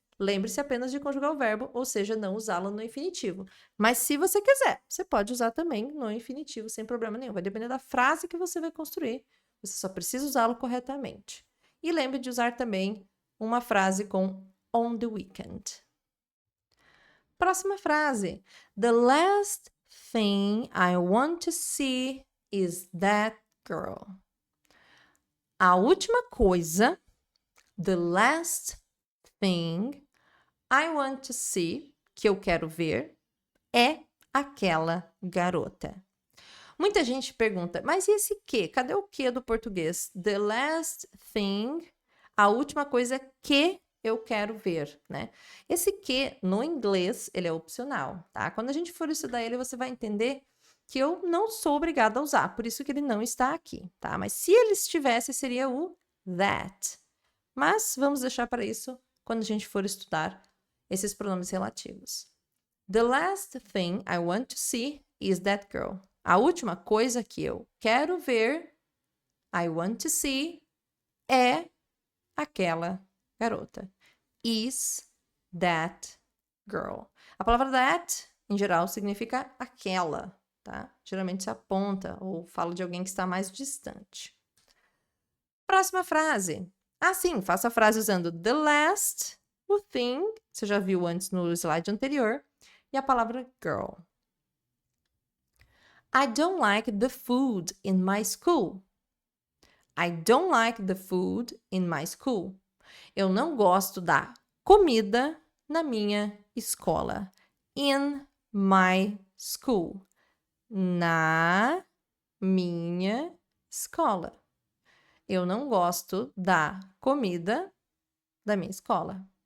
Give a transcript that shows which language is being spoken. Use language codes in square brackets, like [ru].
[pt] Lembre-se apenas de conjugar o verbo, ou seja, não usá-lo no infinitivo. Mas se você quiser, você pode usar também no infinitivo sem problema nenhum. Vai depender da frase que você vai construir. Você só precisa usá-lo corretamente. E lembre de usar também uma frase com [en] on the weekend. [pt] Próxima frase. [en] The last thing I want to see is that girl. [pt] A última coisa, [en] the last thing I want to see, [pt] que eu quero ver, é aquela garota. Muita gente pergunta, mas e esse que? Cadê o que do português? [en] The last thing, [pt] a última coisa que eu quero ver, né? Esse que, no inglês, ele é opcional, tá? Quando a gente for estudar ele, você vai entender que eu não sou obrigada a usar, por isso que ele não está aqui, tá? Mas se ele estivesse, seria o that. Mas vamos deixar para isso quando a gente for estudar esses pronomes relativos. [en] The last thing I want to see is that girl. [pt] A última coisa que eu quero ver, [en] I want to see, [pt] é aquela garota. [en] Is that girl. [pt] A palavra that, em geral, significa aquela, tá? Geralmente se aponta ou fala de alguém que está mais distante. Próxima frase. Sim, faça a frase usando the last, o thing, você já viu antes no slide anterior, e a palavra girl. [en] I don't like the food in my school. I don't like the food in my school. [pt] Eu não gosto da comida na minha escola. In my school. Na minha escola. Eu não gosto da comida da minha escola.